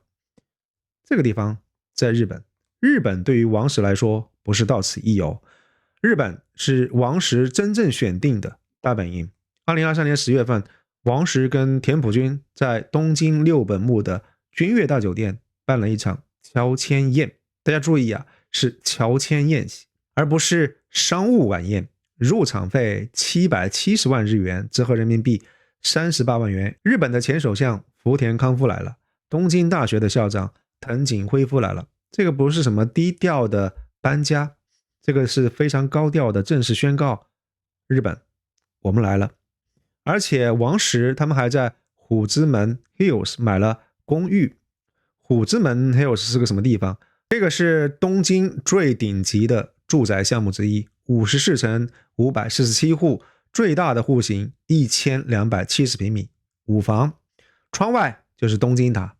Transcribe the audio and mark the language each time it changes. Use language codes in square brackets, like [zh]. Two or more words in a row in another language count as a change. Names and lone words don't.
[zh] 這個地方在日本，日本對於王石來說不是到此一遊，日本是王石真正選定的大本營。2023年10月份，王石跟田朴珺在東京六本木的君悅大酒店辦了一場喬遷宴。大家注意啊，是喬遷宴席，而不是商務晚宴。入場費770萬日元，折合人民幣38萬元。日本的前首相福田康夫来了，東京大學的校長藤井辉夫来了。這個不是什麼低調的搬家，這個是非常高調的正式宣告，日本我們來了。而且王石他們還在虎之門 Hills 買了公寓。虎之門 Hills 是個什麼地方？這個是東京最頂級的住宅項目之一，54層547戶，最大的戶型1270平米，5房，窗外就是東京塔。